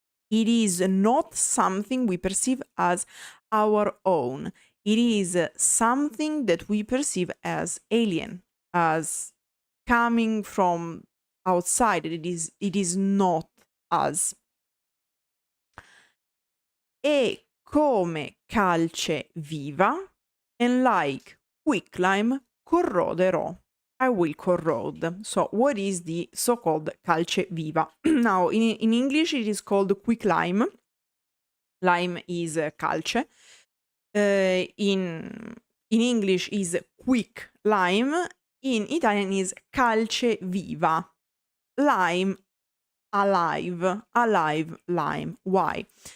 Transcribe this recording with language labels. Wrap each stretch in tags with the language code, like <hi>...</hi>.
<en>It is not something we perceive as our own. It is something that we perceive as alien, as coming from outside. It is not us.</en> <it>E come calce viva,</it> <en>and like quicklime</en> <it>corroderò.</it> <en>I will corrode. So what is the so-called calce viva? Now, in English, it is called quicklime. Lime is calce. In English is quick lime. In Italian is calce viva. Lime, alive lime. Why?</en>